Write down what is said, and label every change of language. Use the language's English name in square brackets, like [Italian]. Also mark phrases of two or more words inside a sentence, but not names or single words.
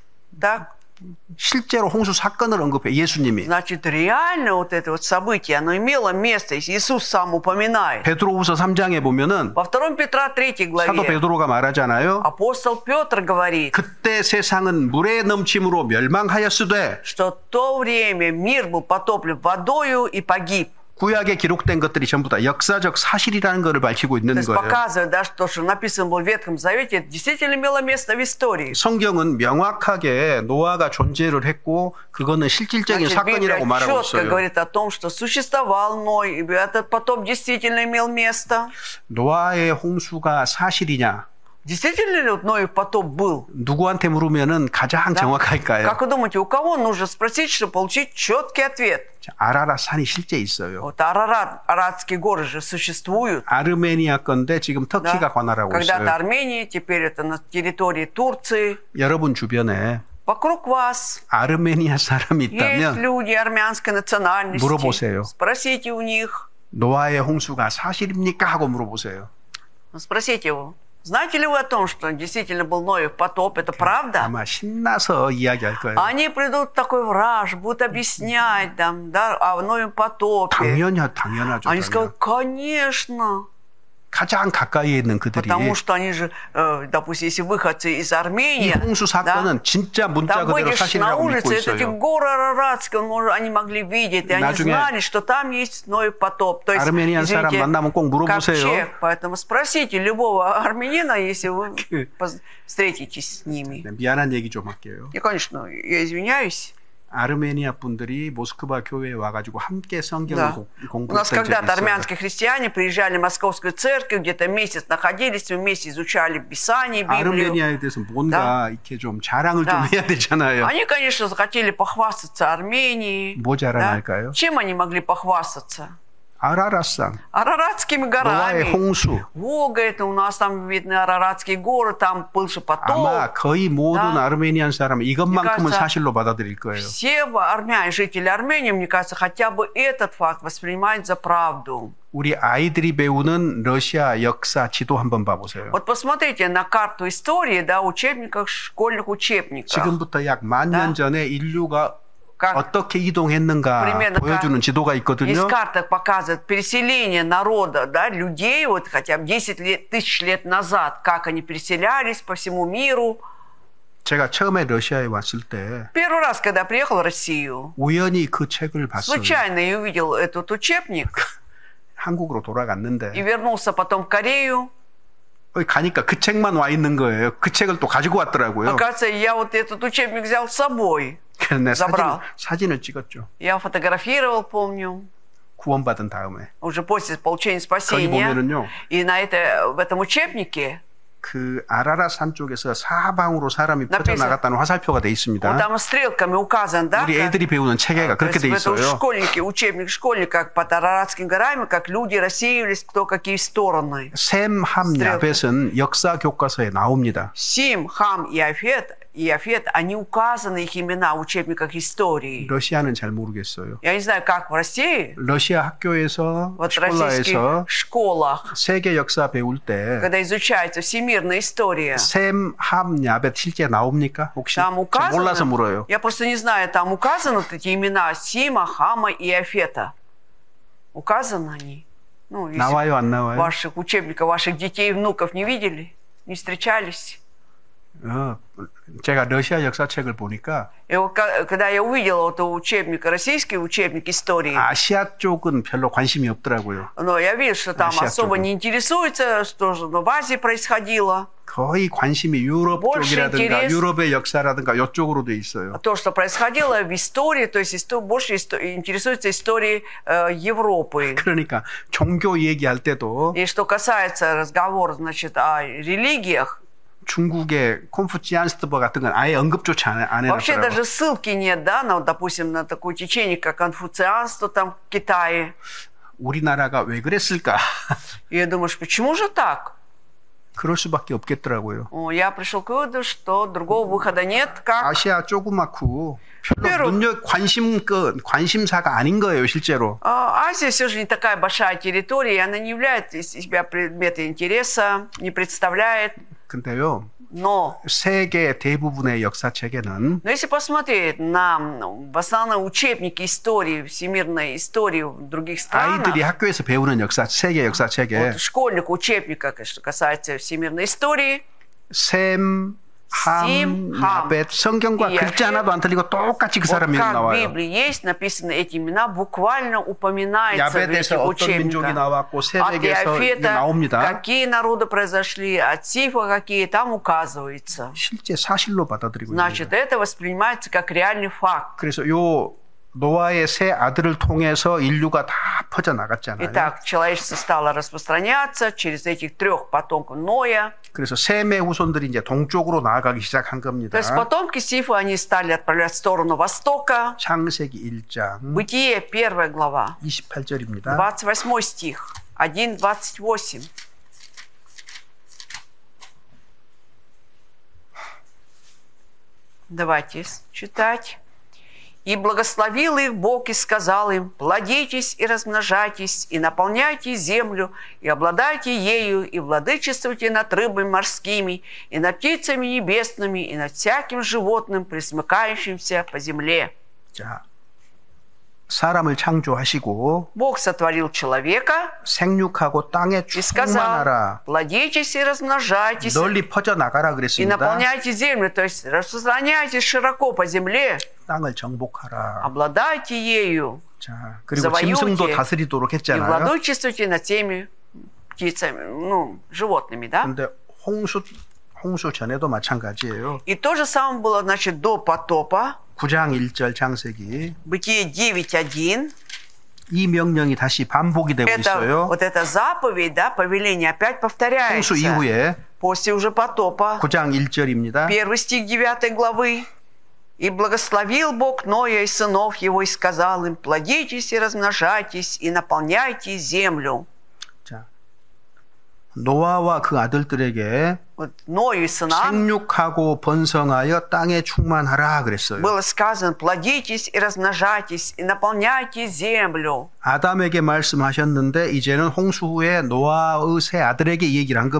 [Russian] Так? [Korean] 실제로 홍수 사건을 언급해 예수님이. [Russian] Значит, реально вот это вот событие, оно имело место. Иисус сам упоминает. [Korean] 베드로후서 3장에 보면은 [Russian] Во 2 Петра 3 [Korean] 사도 [Russian] главе [Korean] 베드로가 말하잖아요. [Russian] апостол Петр говорит, [Korean] 그때 세상은 물의 넘침으로 멸망하였으되 [Russian] что в то время мир был потоплен водою и погиб. [Korean] 구약에 기록된 것들이 전부 다 역사적 사실이라는 것을 밝히고 [Russian] То [Korean] 있는 [Russian] есть [Korean] 거예요. [Russian] показывает, да, что написано было в Ветхом Завете, это действительно имело место в истории. [Korean] 성경은 명확하게 노아가 존재를 했고 그거는 실질적인 [Russian] Значит, [Korean] 사건이라고 [Russian] Библия [Korean] 말하고 [Russian] четко [Korean] 있어요. [Russian] говорит о том, что существовал Ной, и этот потоп действительно имел место. [Korean] 노아의 홍수가 사실이냐? [Russian] Действительно ли вот Ноев потоп был? [Korean] 누구한테 물으면은 가장 [Russian] Да? [Korean] 정확할까요? [Russian] Как вы думаете, у кого нужно спросить, чтобы получить четкий ответ? [Korean] 아라랏 산이 실제 있어요. [Russian] Вот Арарат, Аратские горы же существуют. [Korean] 아르메니아 건데 지금 터키가 [Russian] Да? [Korean] 관할하고 [Russian] Когда-то [Korean] 있어요. [Russian] Армения, теперь это на территории Турции. [Korean] 여러분 주변에 [Russian] Вокруг вас [Korean] 아르메니아 사람이 [Russian] есть [Korean] 있다면 [Russian] люди армянской национальности. [Korean] 물어보세요. [Russian] Спросите у них. [Korean] 노아의 홍수가 사실입니까? 하고 물어보세요. [Russian] Спросите его. Знаете ли вы о том, что действительно был Ноев потоп? Это правда? [Korean] 아마 신나서 이야기할 거예요. [Russian] Они придут в такой враж, будут объяснять там, да, о Ноевом потопе. [Korean] 당연하죠. [Russian] Они скажут, конечно. [Korean] 가장 가까이에 있는 그들이 [Russian] Потому что они же, допустим, если выходцы из [Korean] 이 [Russian] Армении, [Korean] 홍수 사건은 진짜 문자 [Russian] там [Korean] 그대로 [Russian] выйдешь на [Korean] 사실이라고 믿고 [Russian] улице, эти [Korean] 있어요. [Russian] горы Араратские, они могли видеть, и они [Korean] 나중에 [Russian] знали, что там есть Ноев потоп. То есть, [Korean] 아르메니안 사람 [Russian] извините, [Korean] 만나면 꼭 물어보세요. [Russian] ковчег. Поэтому спросите любого армянина, если вы встретитесь с ними. [Korean] 네, 미안한 얘기 좀 할게요. [Russian] И, конечно, я извиняюсь. [Korean] 아르메니아 분들이 모스크바 교회에 와가지고 함께 성경을 [Russian] Да. У нас [Korean] 공부했던 적이 [Russian] когда-то [Korean] 있어요. [Russian] армянские христиане приезжали в Московскую церковь, где-то месяц находились, вместе изучали Писание, Библию. [Korean] 아르메니아에 대해서 뭔가 이렇게 좀 자랑을 좀 [Russian] Да. [Korean] 해야 되잖아요. [Russian] Они, конечно, захотели похвастаться Арменией. [Korean] 뭐 자랑할까요? [Russian] Чем они могли похвастаться? [Korean] 아라랏산, [Russian] Араратскими [Korean] 노아의 [Russian] горами. [Korean] 홍수. [Russian] Волга, это у нас там видны Араратские горы, там был же потоп. [Korean] 아마 거의 모든 [Russian] Да. [Korean] 아르메니안 사람은 이것만큼은 [Russian] Мне кажется, [Korean] 사실로 받아들일 거예요. [Russian] Все армяне, жители Армении, мне кажется, хотя бы этот факт воспринимают за правду. [Korean] 우리 아이들이 배우는 러시아 역사 지도 한번 봐보세요. [Russian] Вот посмотрите на карту истории, да, учебниках, школьных учебниках. [Korean] 지금부터 약 만 년 전에 인류가 [Russian] Как [Korean] 어떻게 이동했는가 [Russian] примерно [Korean] 보여주는 지도가 [Russian] есть [Korean] 있거든요. [Russian] карта, показывает переселение народа, да, людей, вот хотя бы 10 тысяч лет назад, как они переселялись по всему миру. [Korean] 제가 처음에 러시아에 왔을 때 [Russian] Первый раз, когда я приехал в Россию, [Korean] 우연히 그 책을 봤어요. [Russian] случайно я увидел этот учебник [Korean] 한국으로 [Russian] и [Korean] 돌아갔는데 [Russian] вернулся потом в Корею. [Korean] 거기 가니까 그 책만 와 있는 거예요. 그 책을 또 가지고 왔더라고요. [Russian] Оказывается, я вот этот учебник взял с собой. [Korean] 그래서 내 [Russian] забрал. [Korean] 사진을 찍었죠. [Russian] Я фотографировал, помню, [Korean] 구원받은 다음에. [Russian] уже после получения [Korean] 거기 [Russian] спасения. [Korean] 보면은요. [Russian] И в этом учебнике [Korean] 그 아라라산 쪽에서 사방으로 사람이 [Russian] написано, [Korean] 퍼져나갔다는 화살표가 돼 [Russian] вот [Korean] 있습니다. [Russian] там стрелками указан, да? [Korean] 우리 애들이 배우는 체계가 [Russian] То [Korean] 그렇게 [Russian] есть [Korean] 돼 [Russian] это [Korean] 있어요. [Russian] школьники, учебник школьника, как под Араратскими горами, как люди рассеивались, кто какие стороны. [Korean] 셈, 함, 야벳은 역사 교과서에 나옵니다. [Russian] Сим, Хам и Афет, они указаны, их имена в учебниках истории. [Korean] 러시아는 잘 모르겠어요. [Russian] Я не знаю, как в России, [Korean] 러시아 학교에서 [Russian] вот в российских [Korean] 슈콜라에서 [Russian] школах, [Korean] 세계 역사 배울 때 [Russian] когда изучается всемирная история, [Korean] 셈, 함, 야벳 실제 나옵니까? 혹시? [Russian] там [Korean] 저 몰라서 [Russian] указано, [Korean] 물어요. [Russian] я просто не знаю, там указаны вот эти имена Сима, Хама и Афета. Указаны они? Ну, если [Korean] 나와요, 안 나와요? [Russian] ваших учебников, ваших детей и внуков не видели, не встречались. [Korean] 제가 러시아 역사책을 보니까 [Russian] И вот когда я увидела вот учебник, российский учебник истории, [Korean] 아시아 쪽은 별로 관심이 없더라고요. [Russian] но я вижу, что там Россия особо [Korean] 쪽은. [Russian] не интересуется, что же в Азии происходило. [Korean] 거의 관심이 유럽 [Russian] больше [Korean] 쪽이라든가 [Russian] интерес. [Korean] 유럽의 역사라든가 이쪽으로 돼 있어요. [Russian] То, что происходило в истории, то есть больше интересуется историей Европы. [Korean] 그러니까 종교 얘기할 때도 [Russian] И что касается разговора, значит, о религиях, [Korean] 중국의 콘푸치안스트버 같은 건 아예 언급조차 안 [Russian] вообще [Korean] 해놨더라고요. [Russian] даже ссылки нет, да, на, вот, допустим, на такое течение, как конфуцианство там в Китае. [Korean] 우리나라가 왜 그랬을까? [Russian] И я думаю, почему же так? [Korean] 그럴 수밖에 없겠더라고요. [Russian] Я пришел к выводу, что другого выхода нет, как [Korean] 아시아 조그맣고 별로 [Russian] во-первых, [Korean] 관심사가 아닌 거예요, 실제로. [Russian] Азия все же не такая большая территория, и она не является из себя предметом интереса, не представляет. [Korean] 근데요, [Russian] Но [Korean] 세계 대부분의 역사책에는 [Russian] если посмотреть на в основном учебники истории, всемирной истории в других странах, [Korean] 아이들이 학교에서 배우는 세계 역사책에 [Russian] вот школьник учебника, что касается всемирной истории, [Korean] 셈, 함, [Russian] Сим, Хам, [Korean] 야벳 성경과 [Russian] и [Korean] 글자 [Russian] Яфет. [Korean] 하나도 안 틀리고 똑같이 그 [Russian] вот [Korean] 사람 이름 [Russian] как в [Korean] 나와요. [Russian] Библии есть написаны эти имена, буквально упоминается в этих [Korean] 야벳에서 어떤 민족이 [Russian] учебниках. [Korean] 나왔고 [Russian] От [Korean] 세백에서 이게 [Russian] Иафета, [Korean] 나옵니다. [Russian] какие народы произошли, от Сифа какие, там указывается. [Korean] 실제 사실로 받아들이고 있는 [Russian] Значит, [Korean] 거예요. [Russian] это воспринимается как реальный факт. [Korean] 그래서 요 노아의 세 아들을 통해서 인류가 다 퍼져 나갔잖아요. [Russian] Итак, человечество стало распространяться через этих трех потомков Ноя. [Korean] 그래서 셈의 후손들이 이제 동쪽으로 나아가기 시작한 겁니다. [Russian] То есть потомки Сифа, они стали отправлять в сторону востока. [Korean] 창세기 1장 [Russian] Бытие, 1 глава, [Korean] 28절입니다. [Russian] 28 стих, 1:28. Давайте читать. «И благословил их Бог и сказал им: плодитесь и размножайтесь, и наполняйте землю, и обладайте ею, и владычествуйте над рыбами морскими, и над птицами небесными, и над всяким животным, пресмыкающимся по земле». [Korean] 자, 사람을 창조하시고 [Russian] Бог сотворил человека [Korean] 생육하고 땅에 [Russian] и сказал: [Korean] 충만하라. [Russian] плодитесь и размножайтесь, [Korean] 널리 퍼져 나가라 [Russian] и [Korean] 그랬습니다. [Russian] наполняйте землю, то есть распространяйтесь широко по земле, [Korean] 땅을 정복하라. [Russian] обладайте ею, [Korean] 자, 그리고 [Russian] завоюйте [Korean] 짐승도 다스리도록 [Russian] и [Korean] 했잖아요. [Russian] владычествуйте над теми птицами, животными, да? [Korean] 근데 홍수 전에도 마찬가지예요. [Russian] И то же самое было, значит, до потопа, [Korean] 9장 1절 창세기. [Russian] Бытие 9:1. [Korean] 이 명령이 다시 반복이 되고 [Russian] Это, [Korean] 있어요. [Russian] вот эта заповедь, да, повеление опять повторяется. [Korean] 홍수 이후에 [Russian] После уже потопа. [Korean] 9장 1절입니다. [Russian] 1 стих 9 главы. «И благословил Бог Ноя и сынов его, и сказал им: плодитесь и размножайтесь, и наполняйте землю». [Korean] 자, 노아와 그 아들들에게 [Russian] Вот Ною и сынам [Korean] 생육하고 번성하여 땅에 충만하라 그랬어요. [Russian] было сказано: плодитесь и размножайтесь, и наполняйте землю. [Korean] 아담에게 말씀하셨는데 이제는 홍수 후에 노아의 세 아들에게 이 얘기를 한